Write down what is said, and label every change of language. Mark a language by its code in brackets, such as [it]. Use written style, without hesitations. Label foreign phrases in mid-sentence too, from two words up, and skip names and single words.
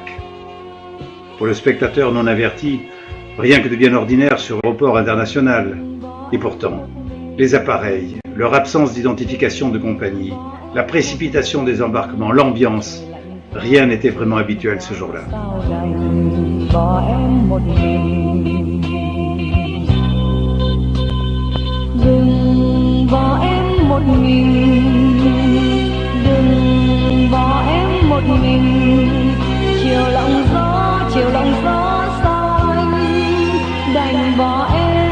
[fr] Pour le spectateur non averti, rien que de bien ordinaire sur l'aéroport international. Et pourtant, les appareils, leur absence d'identification de compagnie, la précipitation des embarquements, l'ambiance, rien n'était vraiment habituel ce jour-là. [vi] Đừng bỏ em một mình, đừng bỏ em một mình, chiều lòng gió sao anh đành bỏ em.